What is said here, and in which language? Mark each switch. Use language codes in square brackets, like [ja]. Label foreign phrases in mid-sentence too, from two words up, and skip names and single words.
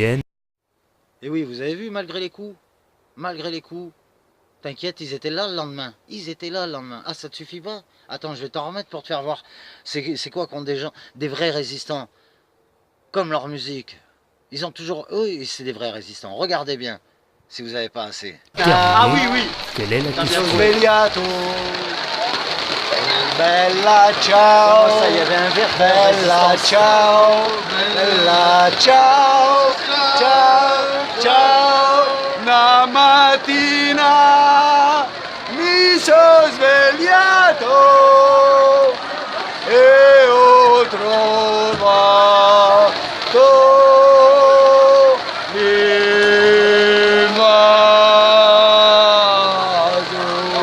[fr] Et oui, vous avez vu, malgré les coups, T'inquiète, ils étaient là le lendemain. Ils étaient là le lendemain. Ah, ça te suffit pas? Attends, je vais t'en remettre pour te faire voir. C'est quoi contre des gens, des vrais résistants, comme leur musique. Ils ont toujours... Oui, c'est des vrais résistants. Regardez bien, si vous n'avez pas assez. Ah oui, oui. Quelle est la question? [it] Svegliato. Bella ciao. [fr] Comment ça, il y avait un verre [it] Bella [fr] résistance. [it] ciao. Bella ciao. Ciao, ciao. Una mattina mi sono svegliato e ho trovato l'invaso.